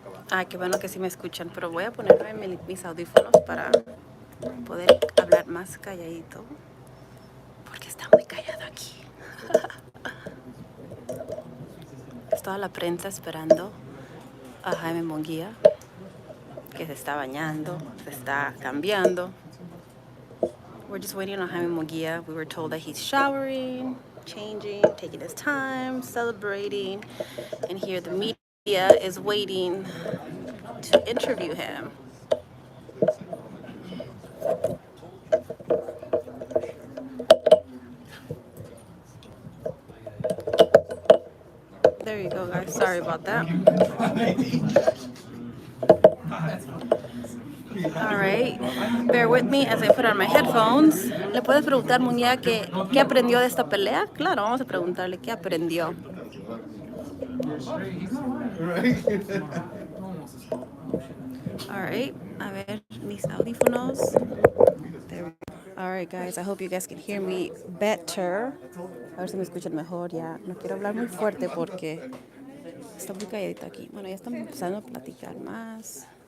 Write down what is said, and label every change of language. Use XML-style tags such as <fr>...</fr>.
<es>Ah, qué bueno que sí me escuchan, pero voy a ponerme mis audífonos para poder hablar más calladito, porque está muy callado aquí. Es toda la prensa esperando a Jaime Munguía, que se está bañando, se está cambiando.</es> <en>We're just waiting on Jaime Munguía. We were told that he's showering, changing, taking his time, celebrating, and here the media is waiting to interview him. There you go, guys. Sorry about that. All right. Bear with me as I put on my headphones.</en> <es>¿Le puedes preguntar, Munguía, qué aprendió de esta pelea? Claro, vamos a preguntarle qué aprendió.</es> <en>All right.</en> <es>A ver, mis audífonos.</es> <en>There we go. All right, guys. I hope you guys can hear me better.</en> <es>A ver si me escuchan mejor ya. No quiero hablar muy fuerte porque está muy calladito aquí. Bueno, ya estamos empezando a platicar más.</es>